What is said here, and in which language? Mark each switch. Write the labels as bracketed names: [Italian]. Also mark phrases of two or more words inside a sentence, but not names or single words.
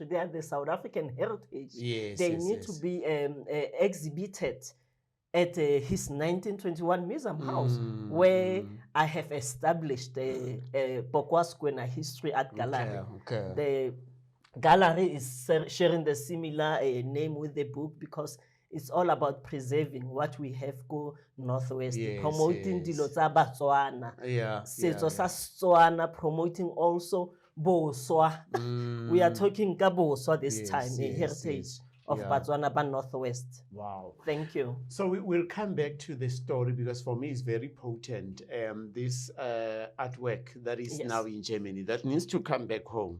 [English] They are the South African heritage. They need to be exhibited at his 1921 museum house, where I have established the Bokwaskwena History Art Gallery. The gallery is sharing the similar name with the book because it's all about preserving what we have go Northwest, promoting [Tswana] dilo tsa Botswana, setso sa Setswana, [English] promoting also Boswa. We are talking [Tswana] ka Boswa [English] this time, a heritage of Botswana by Northwest. Wow. Thank you. So we'll come back to the story because for me it's very potent. This artwork that is now in Germany, that needs to come back home.